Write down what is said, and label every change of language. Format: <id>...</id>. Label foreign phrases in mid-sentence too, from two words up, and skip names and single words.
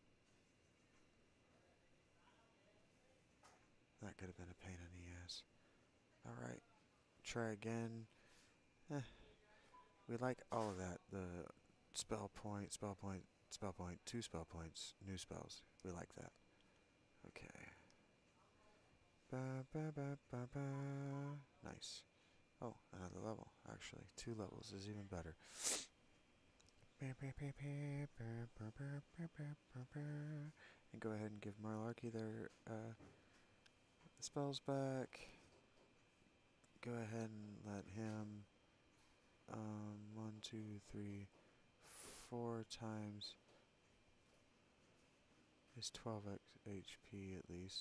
<en>That could have been a pain in the ass. Alright, try again. Eh, we like all of that. The spell point, spell point, spell point, 2 spell points, new spells. We like that. Okay. Ba, ba, ba, ba, ba. Nice. Oh, another level, actually. 2 levels is even better. And go ahead and give Malarkey their spells back. Go ahead and let him 1, 2, 3, 4 times his 12 HP at least.</en>